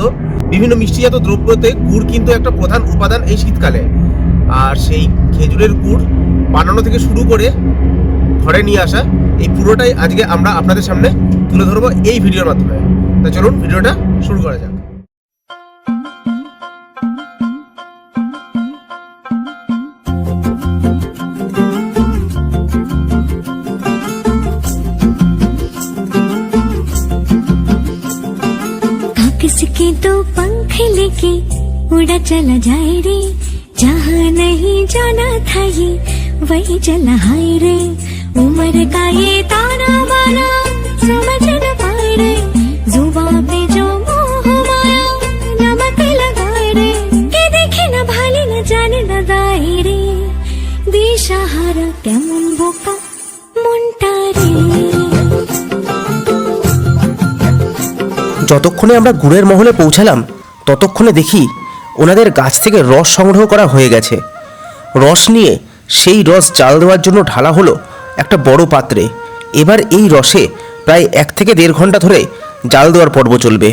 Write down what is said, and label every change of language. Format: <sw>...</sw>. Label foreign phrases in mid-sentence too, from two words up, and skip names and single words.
<bn>বিভিন্ন মিষ্টিজাত দ্রব্যতে গুড় কিন্তু একটা প্রধান উপাদান এই শীতকালে। আর সেই খেজুরের গুড় বানানো থেকে শুরু করে ঘরে নিয়ে আসা, এই পুরোটাই আজকে আমরা আপনাদের সামনে তুলে ধরবো এই ভিডিওর মাধ্যমে। তো চলুন ভিডিওটা শুরু করা যাক।</bn> <hi>किसके दो पंख लेके उड़ा चला जाए रे, जहाँ नहीं जाना था ये वही चला हाय रे। उम्र का ये ताना बाना समझ न पाए रे, जुबान पे जो मोह माया नमक लगाए रे। के देखे न भाले न जाने न दाए रे,</hi> <bn>দিশাহারা কেমন বোকা মনটা রে। যতক্ষণে আমরা গুড়ের মহলে পৌঁছালাম ততক্ষণে দেখি ওনাদের গাছ থেকে রস সংগ্রহ করা হয়ে গেছে। রস নিয়ে সেই রস জাল দেওয়ার জন্য ঢালা হলো একটা বড় পাত্রে। এবার এই রসে প্রায় 1 থেকে 1.5 ঘন্টা ধরে জাল দেওয়ার পর্ব চলবে।</bn>